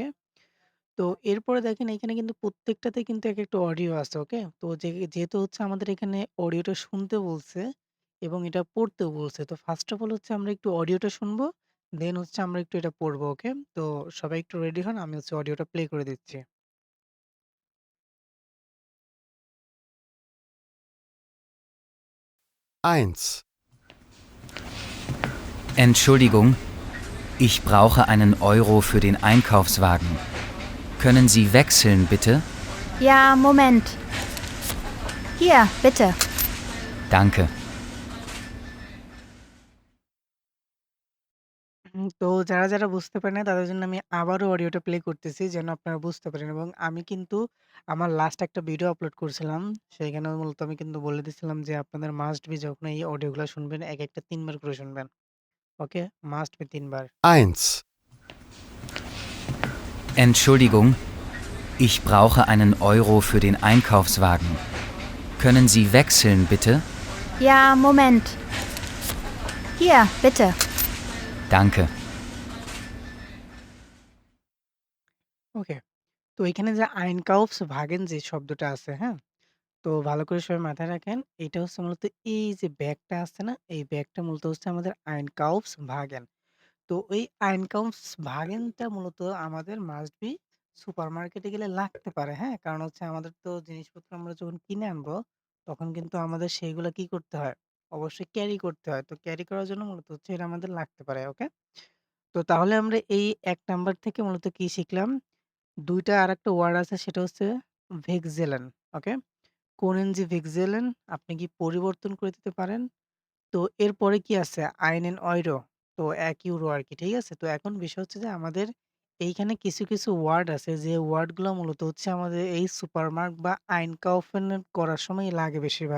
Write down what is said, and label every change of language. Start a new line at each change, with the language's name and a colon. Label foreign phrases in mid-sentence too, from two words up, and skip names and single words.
Bangla: তো এরপরে দেখেন এখানে কিন্তু প্রত্যেকটাতে কিন্তু একেকটা অডিও আছে, ওকে? তো যেহেতু হচ্ছে আমাদের এখানে অডিওটা শুনতে বলছে এবং এটা পড়তেও বলছে। তো
English: first of all
Bangla: হচ্ছে আমরা একটু অডিওটা শুনবো, দেন হচ্ছে আমরা একটু এটা পড়বো, ওকে? তো সবাই একটু রেডি হন। আমি হচ্ছে অডিওটা প্লে করে দিচ্ছি।
German: Eins. Entschuldigung, ich brauche einen Euro für den Einkaufswagen. Können Sie wechseln, bitte? Ja, Moment. Hier, bitte. Danke.
Bangla: তো যারা বুঝতে পারে নাই তাদের জন্য আমি আবারও অডিওটা প্লে করতেছি যেন আপনারা বুঝতে পারেন এবং আমি কিন্তু আমার লাস্ট একটা ভিডিও আপলোড করছিলাম। সেইখানেও মূলত আমি কিন্তু বলে দিছিলাম যে আপনাদের
English: must be
Bangla: যখন এই অডিওগুলা শুনবেন একেকটা ৩ বার করে শুনবেন। ওকে?
English: must be
Bangla: ৩ বার।
German: Eins. Entschuldigung, ich brauche einen Euro für den Einkaufswagen. Können Sie wechseln, bitte? Ja, Moment. Hier, bitte. Danke.
Bangla: ওকে। তো এখানে যে Einkaufswagen যে শব্দটা আছে, হ্যাঁ? তো ভালো করে সবাই মাথায় রাখেন। এটা হচ্ছে মূলত এই যে ব্যাগটা আছে না? এই ব্যাগটা মূলত হচ্ছে আমাদের Einkaufswagen। তো ওই Einkaufswagen টা মূলত আমাদের
English: must be
Bangla: সুপারমার্কেটে গেলে লাগতে পারে, হ্যাঁ? কারণ হচ্ছে আমাদের তো জিনিসপত্র আমরা যখন কিনে আনবো, তখন কিন্তু আমাদের সেইগুলা কি করতে হয়? অবশ্যই ক্যারি করতে হয়। তো ক্যারি করার জন্য মূলত হচ্ছে এটা আমাদের লাগতে পারে, ওকে? তো তাহলে আমরা এই ১ নাম্বার থেকে মূলত কি শিখলাম? ২ টা আরেকটা ওয়ার্ড আছে সেটা হচ্ছে Wechseln, ওকে?
German: Können Sie wechseln?
Bangla: আপনি কি পরিবর্তন করে দিতে পারেন? তো এরপরে কি আছে?
German: einen Euro,
Bangla: তো €১ আরকি। ঠিক আছে? তো এখন বিষয় হচ্ছে যে আমাদের এইখানে কিছু ওয়ার্ড আছে যে ওয়ার্ডগুলা মূলত হচ্ছে আমাদের এই সুপারমার্ট বা einkaufen করার সময় লাগে বেশিরভাগ।